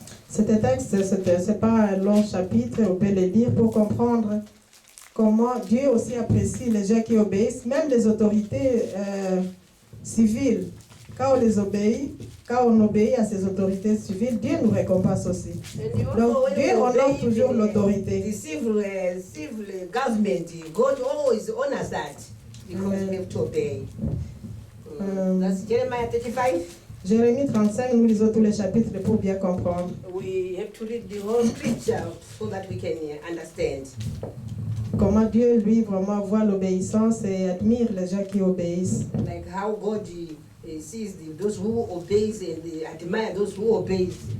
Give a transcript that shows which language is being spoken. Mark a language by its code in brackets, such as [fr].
[fr] Ce texte, c'est pas un long chapitre, on peut le lire pour comprendre comment Dieu aussi apprécie les gens qui obéissent, même les autorités civiles. Quand on obéit à ces autorités civiles, Dieu nous récompense aussi. Donc Dieu honore toujours l'autorité. [en] The civil government, God always honors that because we have to obey. That's Jeremiah 35. [fr] Jérémie 35, nous lisons tous les chapitres pour bien comprendre. [en] We have to read the whole scripture so that we can understand. [fr] Comment Dieu, lui, vraiment voit l'obéissance et admire les gens qui obéissent. [en] Like how God sees those who obeys and admire those who obeys.